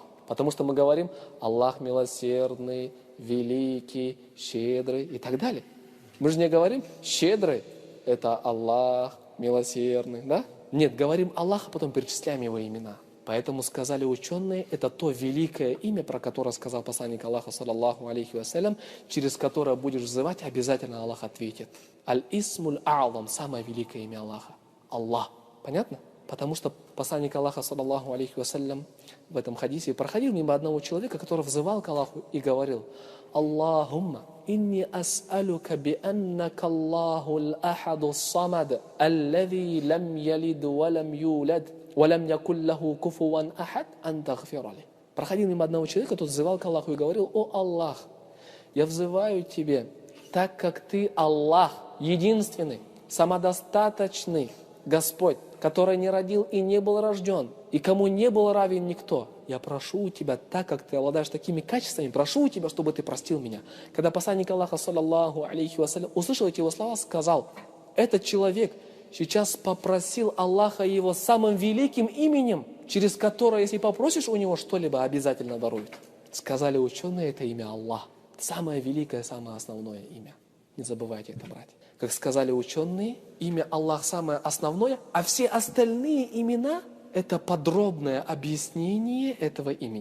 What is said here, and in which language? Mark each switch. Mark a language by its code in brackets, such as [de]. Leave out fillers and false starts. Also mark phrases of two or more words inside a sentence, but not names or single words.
[ru] Потому что мы говорим: Аллах милосердный, великий, щедрый и так далее. Мы же не говорим: щедрый – это Аллах, милосердный, да? Нет, говорим Аллах, а потом перечисляем его имена. Поэтому сказали ученые, это то великое имя, про которое сказал посланник Аллаха, [ar] صلى الله عليه وسلم, [ru] через которое будешь взывать, обязательно Аллах ответит. [ar] الاسم الأعظم, [ru] самое великое имя Аллаха. Аллах. Понятно? Потому что посланник Аллаха, [ar] صلى الله عليه وسلم, [ru] в этом хадисе проходил мимо одного человека, который взывал к Аллаху и говорил: [ar] اللهم إني أسألك بأنك الله الأحد الصمد الذي لم يلد ولم يولد ولم يكن له كفوا أحد أن تغفر لي. [ru] Проходил мимо одного человека, тот взывал к Аллаху и говорил: о Аллах, я взываю тебе, так как ты Аллах, единственный, самодостаточный Господь, который не родил и не был рожден, и кому не был равен никто. Я прошу у тебя, так как ты обладаешь такими качествами, прошу у тебя, чтобы ты простил меня. Когда посланник Аллаха, [ar] صلى الله عليه وسلم, [ru] услышал эти его слова, сказал: этот человек сейчас попросил Аллаха его самым великим именем, через которое, если попросишь у него что-либо, обязательно дарует. Сказали ученые, это имя Аллах. Самое великое, самое основное имя. Не забывайте это, братья. Как сказали ученые, имя Аллах самое основное, а все остальные имена – это подробное объяснение этого имени.